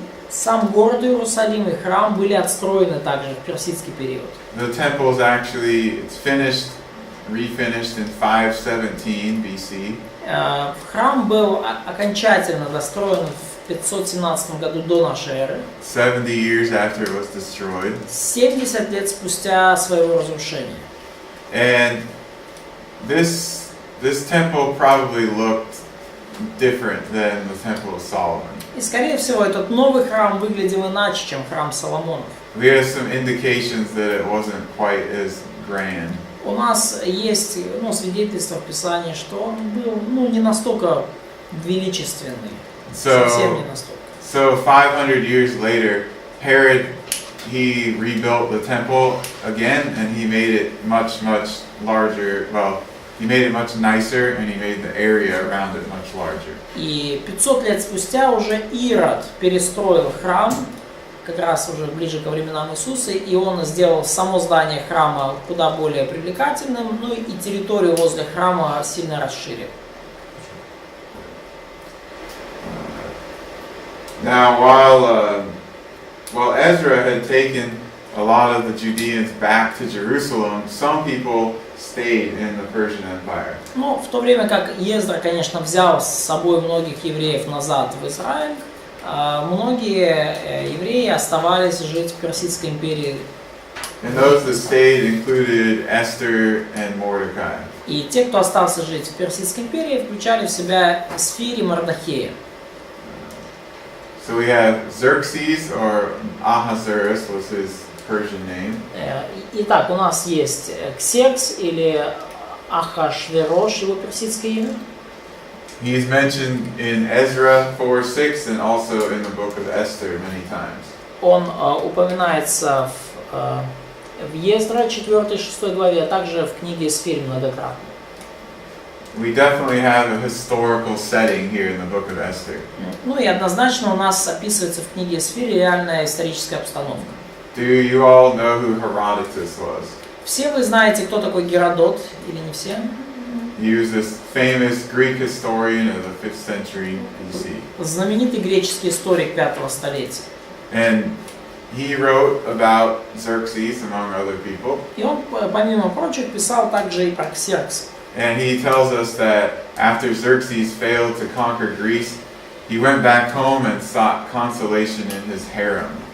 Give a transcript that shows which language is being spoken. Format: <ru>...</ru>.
<ru>Сам город Иерусалим и храм были отстроены также в персидский период.</ru> <en>The temple is actually, it's finished, refinished in 517 BC.</en> <ru>Храм был окончательно достроен в 517 году до нашей эры,</ru> <en>70 years after it was destroyed.</en> <ru>70 лет спустя своего разрушения.</ru> <en>And this temple probably looked different than the temple of Solomon.</en> <ru>И, скорее всего, этот новый храм выглядел иначе, чем храм Соломонов.</ru> <en>We have some indications that it wasn't quite as grand.</en> <ru>У нас есть свидетельства в Писании, что он был не настолько величественный, совсем не настолько.</ru> <en>So 500 years later, Herod, he rebuilt the temple again, and he made it much larger. Well, he made it much nicer, and he made the area around it much larger.</en> <ru>И 500 лет спустя уже Ирод перестроил храм, как раз уже ближе ко временам Иисуса, и он сделал само здание храма куда более привлекательным, и территорию возле храма сильно расширил.</ru> <en>Now, while Ezra had taken a lot of the Judeans back to Jerusalem, some people stayed in the Persian Empire.</en> <ru>Но в то время как Ездра, конечно, взял с собой многих евреев назад в Израиль, многие евреи оставались жить в Персидской империи.</ru> <en>And those that stayed included Esther and Mordecai.</en> <ru>И те, кто остался жить в Персидской империи, включали в себя Эсфир и Мардахея.</ru> <en>So we have Xerxes, or Ahasuerus was his Persian name.</en> <ru>Итак, у нас есть Ксеркс или Ахашверош, его персидское имя.</ru> <en>He is mentioned in Ezra 4:6 and also in the book of Esther many times.</en> <ru>Он упоминается в Ездра 4-6 главе, а также в книге Эсфир многократно.</ru> <en>We definitely have a historical setting here in the book of Esther.</en> <ru>И однозначно у нас описывается в книге Эсфир реальная историческая обстановка.</ru> <en>Do you all know who Herodotus was?</en> <ru>Все вы знаете, кто такой Геродот, или не все?</ru> <en>He was this famous Greek historian of the 5th century BC.</en> <ru>Знаменитый греческий историк 5 столетия.</ru> <en>And he wrote about Xerxes, among other people.</en> <ru>И он, помимо прочих, писал также и про Ксеркса.</ru> <en>And he tells us that after Xerxes failed to conquer Greece, he went back home and sought consolation in his harem.</en>